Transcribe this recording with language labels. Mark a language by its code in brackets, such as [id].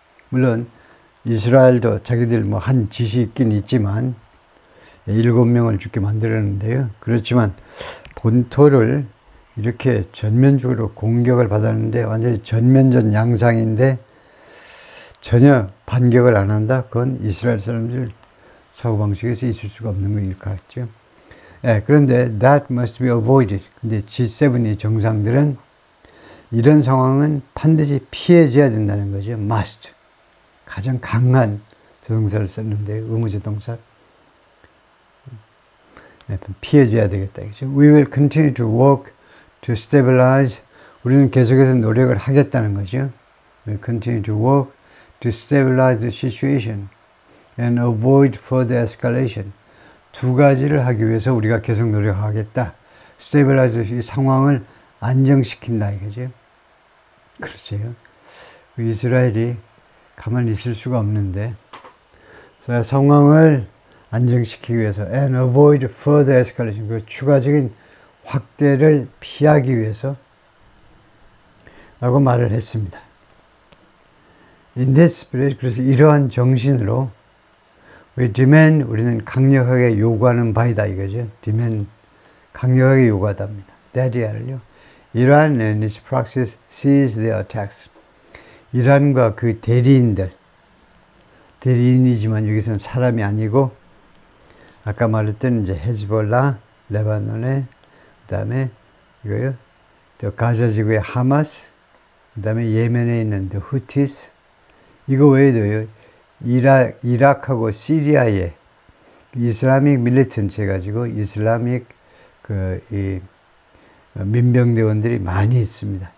[ko] 물론 이스라엘도 자기들 뭐 한 짓이 있긴 있지만 7명을 죽게 만들었는데요. 그렇지만 본토를 이렇게 전면적으로 공격을 받았는데 완전히 전면전 양상인데 전혀 반격을 안 한다? 그건 이스라엘 사람들 사고방식에서 있을 수가 없는 것일 것 같죠. 그런데 [en] that must be avoided. [ko] 근데 G7이 정상들은 이런 상황은 반드시 피해줘야 된다는 거죠. [en] must. [ko] 가장 강한 조동사를 썼는데, 의무조동사. 피해줘야 되겠다. 그렇죠? [en] We will continue to work to stabilize. [ko] 우리는 계속해서 노력을 하겠다는 거죠. [en] We will continue to work to stabilize the situation and avoid further escalation. [ko] 두 가지를 하기 위해서 우리가 계속 노력하겠다. stabilize 이 상황을 안정시킨다 이거죠. 그렇죠. 이스라엘이 가만히 있을 수가 없는데, 상황을 안정시키기 위해서 [en] and avoid further escalation, [ko] 그 추가적인 확대를 피하기 위해서 라고 말을 했습니다. [en] In this spirit, [ko] 그래서 이러한 정신으로 [en] we demand, [ko] 우리는 강력하게 요구하는 바이다 이거죠. demand, 강력하게 요구하답니다. [en] that,요. Iran and its proxies cease their attacks. [ko] 이란과 그 대리인이지만 여기서는 사람이 아니고 아까 말했던 이제 헤즈볼라, 레바논의, 그 다음에 이거요, 또 가자 지구의 하마스, 그 다음에 예멘에 있는 또 후티스, 이거 외에도요, 이라크하고 시리아의 이슬라믹 밀리턴트 해가지고 이슬라믹 이 민병대원들이 많이 있습니다.